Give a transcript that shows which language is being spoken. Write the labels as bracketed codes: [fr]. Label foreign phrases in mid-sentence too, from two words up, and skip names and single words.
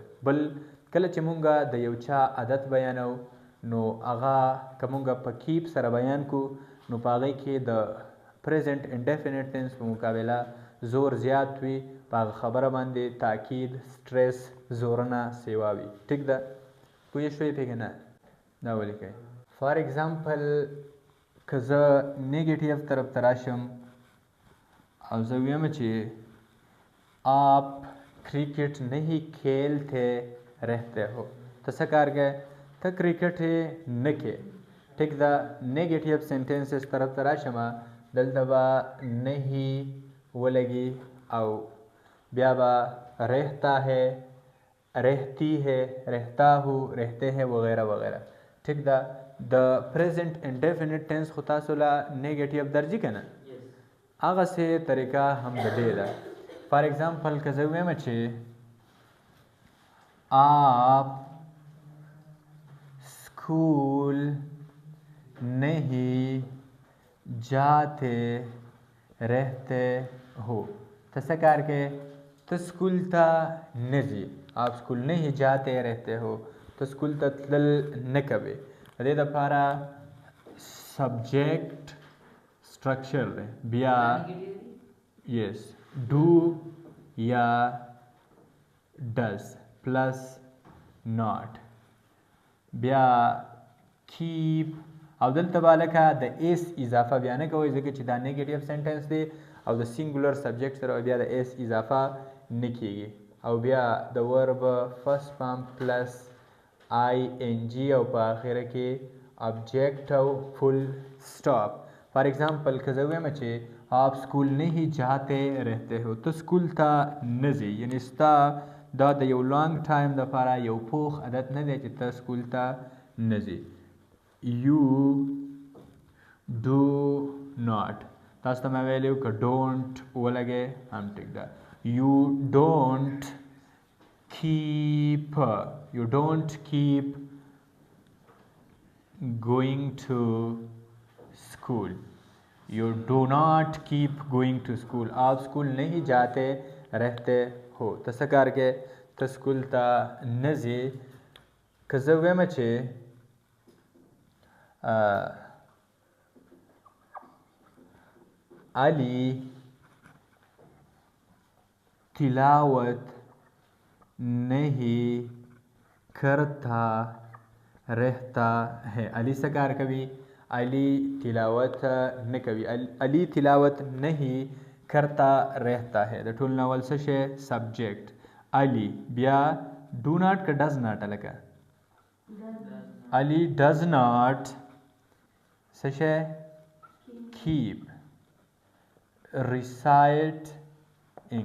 [ps] بل کله چې مونږه د یو چا عادت بیانو نو هغه که مونږه په کیپ سره بیان کو نو په هغې کې د [en] present indefinite tense [ps] په مقابله زور زیات وي. په هغه خبره باندې تاکید، سټریس، زورنه سیوا وي. ټیک ده؟ پوه شوئ پې که نه؟ دا ولیکئ. [en] for example [ps] که زه نیګیټیو طرف ته راشم او زه ویم چې [ur] آپ کرکٹ نہیں کھیلتے رہتے ہو. [ps] ته څه کار کوې؟ ته کرکټ یې نه کوې. ټیک ده. [en] negative sentences [ps] طرف ته راشم، دلته به نہیں ولګي او بیا به [ur] رہتا ہے، رہتی ہے، رہتا ہو، رہتے ہیں [ps] وغیرہ وغیرہ. ٹھیک ده. د [en] present indefinite tense [ps] خو تاسو له نیگیټیو درځي که نه، هغسې طریقه هم د دې ده. [en] for example [ps] که زه ووایم چې [ur] آپ سکول نہیں جاتے رہتے ہو، [ps] ته څه کار کوې؟ ته سکول ته نه ځې. [ur] آپ سکول نہیں جاتے رہتے ہو، [ps] ته سکول ته تلل نه کوې. د دې دپاره [en] subject structure [ps] دی، بیا یس ډو یا [en] does plus not, [ps] بیا کیپ. او دلته به لکه د ایس اضافه بیا نه کوئ ځکه چې دا [en] negative sentence [ps] دی او د [en] singular subject [ps] سره بیا د ایس اضافه نه کیږي. او بیا د [en] verb first form plus i n g [ps] او په آخره کې ابجیکټ او [en] full stop. for example [ps] که زه ووایم چې [ur] آپ سکول نہیں جاتے رہتے ہو، [ps] ته سکول ته نه ځې، یعنې ستا دا د یو [en] long time [ps] دپاره یو پوخ عادت نه دی چې ته سکول ته نه ځې. [en] you do not, [ps] تاسو ته مې ویلي وو که ډونټ ولګې هم ټیک ده. [en] you don't keep, you don't keep going to school. You do not keep going to school. [ur] آپ سکول نہیں جاتے رہتے ہو، [ps] ته څه کار کوې؟ ته سکول ته نه ځې. که زه ووایم چې علی [ur] تلاوت نہیں کرتا رہتا ہے، [ps] علی څه کار کوي؟ علی تلاوت نه کوي. [ur] علی تلاوت نہیں کرتا رہتا ہے، [ps] د ټول ناول څه شی؟ سبجیکټ علی. بیا [en] do not [ps] که [en] does not [ps] هلکه؟ علی [en] does not [ps] څه شی؟ [en] keep reciting.